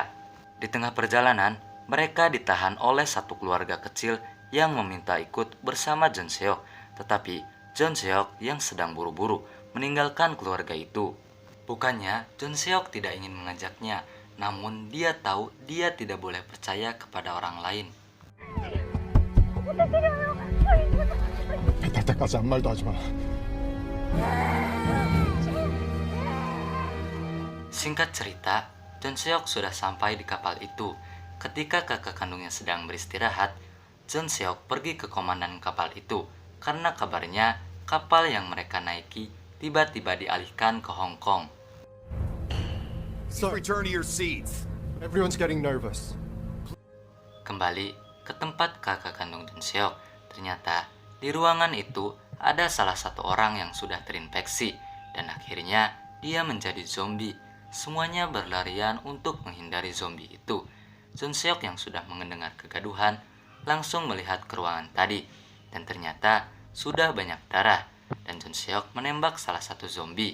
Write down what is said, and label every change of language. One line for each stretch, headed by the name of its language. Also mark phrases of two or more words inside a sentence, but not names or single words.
Indonesian: Di tengah perjalanan, mereka ditahan oleh satu keluarga kecil yang meminta ikut bersama John Seok. Tetapi John Seok yang sedang buru-buru meninggalkan keluarga itu. Bukannya John Seok tidak ingin mengajaknya, namun dia tahu dia tidak boleh percaya kepada orang lain.
Korean: 배탈 때까지 아무 말도 하지 마.
Indonesian: Singkat cerita, John Seok sudah sampai di kapal itu. Ketika kakak kandungnya sedang beristirahat, John Seok pergi ke komandan kapal itu karena kabarnya kapal yang mereka naiki tiba-tiba dialihkan ke Hong Kong.
English: Sir, Return to your seats. everyone's getting nervous.
Indonesian: Kembali ke tempat kakak kandung John Seok, ternyata di ruangan itu ada salah satu orang yang sudah terinfeksi dan akhirnya dia menjadi zombie. Semuanya berlarian untuk menghindari zombie itu. John Seok yang sudah mendengar kegaduhan langsung melihat ke ruangan tadi dan ternyata sudah banyak darah dan John Seok menembak salah satu zombie.